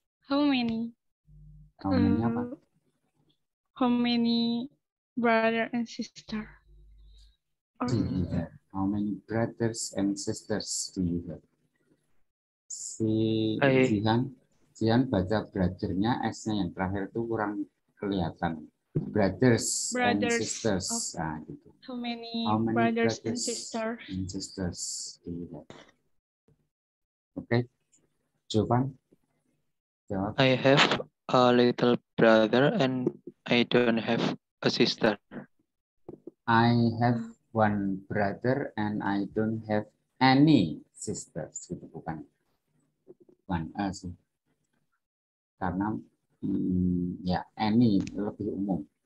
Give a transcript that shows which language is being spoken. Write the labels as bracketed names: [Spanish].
[English] How many? How many apa? How many brother and sister? Do you have? How many brothers and sisters do you have? [Indonesian] Si Jihan baca brother-nya, S-nya yang terakhir itu kurang kelihatan. [English] Brothers and sisters. [Indonesian] Nah, gitu. [English] How many brothers and sisters? And sisters do you have? Oke. [Indonesian] Jovan, jawab. [English] I have a little brother and I don't have a sister. I have one brother and I don't have any sisters. [Indonesian] Gitu bukan one sih. Karena ya any lebih umum.